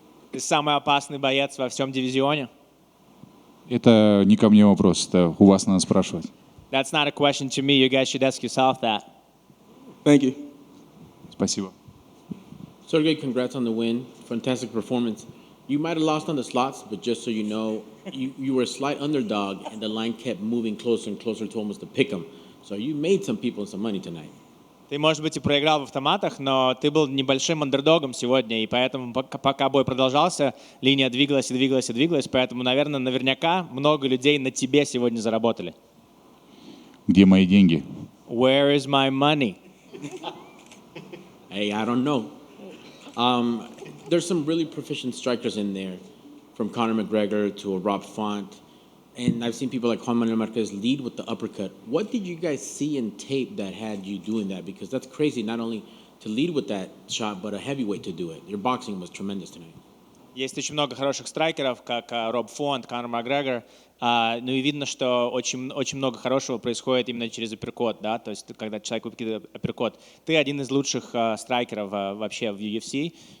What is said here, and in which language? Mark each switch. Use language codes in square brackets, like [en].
[ru] Ты самый опасный боец во всем дивизионе? Это не ко мне вопрос, это у вас надо спрашивать. [en] That's not a question to me. You guys should ask yourself that. Thank you. [ru] Спасибо. [en] Sergey, congrats on the win. Fantastic performance. You might have lost on the slots, but just so you know, you were a slight underdog, and the line kept moving closer and closer to almost a pick 'em. So you made some people some money tonight. [ru] Ты, может быть, и проиграл в автоматах, но ты был небольшим андердогом сегодня, и поэтому, пока бой продолжался, линия двигалась и двигалась и двигалась, поэтому, наверняка много людей на тебе сегодня заработали. Где мои деньги? [en] Where is my money? Hey, I don't know. There's some really proficient strikers in there, from Conor McGregor to a Rob Font. And I've seen people like Juan Manuel Marquez lead with the uppercut. What did you guys see in tape that had you doing that? Because that's crazy, not only to lead with that shot, but a heavyweight to do it. Your boxing was tremendous tonight. [ru] Есть очень много хороших страйкеров, как Роб Фонт, Конор Макгрегор. Ну и видно, что очень много хорошего происходит именно через апперкот, да, то есть когда человек выкидывает апперкот. Ты один из лучших страйкеров вообще в UFC.